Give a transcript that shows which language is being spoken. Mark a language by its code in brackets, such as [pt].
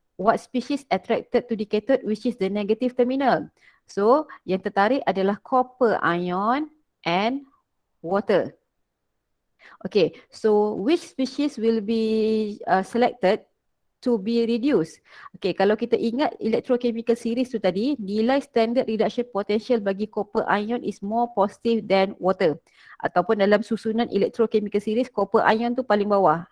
[en] What species attracted to the cathode which is the negative terminal? So [ms] yang tertarik adalah [en] copper ion and water. Okay. So which species will be selected to be reduced? [ms] Okay, kalau kita ingat electrochemical series tu tadi, nilai standard reduction potential bagi copper ion [en] is more positive than water. [ms] Ataupun dalam susunan electrochemical series, copper ion tu paling bawah.